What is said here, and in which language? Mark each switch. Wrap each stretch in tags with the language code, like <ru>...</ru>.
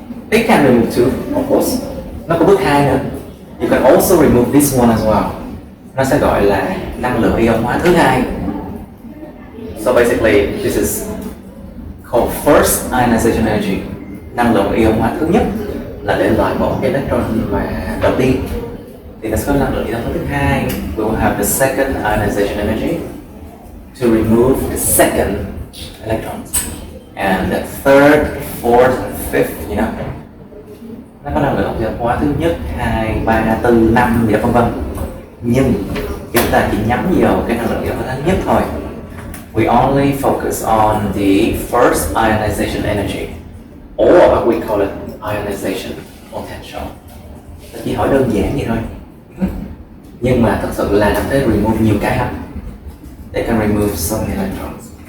<en>They can remove two, of course.</en> <vi>Nó có bước 2 nữa.</vi> <en>You can also remove this one as well.</en> <vi>Nó sẽ gọi là năng lượng ion hóa thứ hai.</vi> <en>So basically, this is called first ionization energy.</en> <vi>Năng lượng ion hóa thứ nhất là để loại bỏ cái electron mà đầu tiên. Thì nó sẽ có năng lượng ion hóa thứ hai.</vi> <en>We will have the second ionization energy to remove the second electrons. And the third, fourth, and fifth, you know.</en> <vi>Nó có năng lượng ion hóa thứ nhất, 2, 3, 4, 5 gì đó vân vân. Nhưng chúng ta chỉ nhắm vào cái năng lượng ion hóa thứ nhất thôi.</vi> <en>We only focus on the first ionization energy, or we call it ionization potential.</en> <vi>Nó chỉ hỏi đơn giản vậy thôi. Nhưng mà thật sự là nó phải remove nhiều cái lắm.</vi> <en>They can remove so many electrons.</en>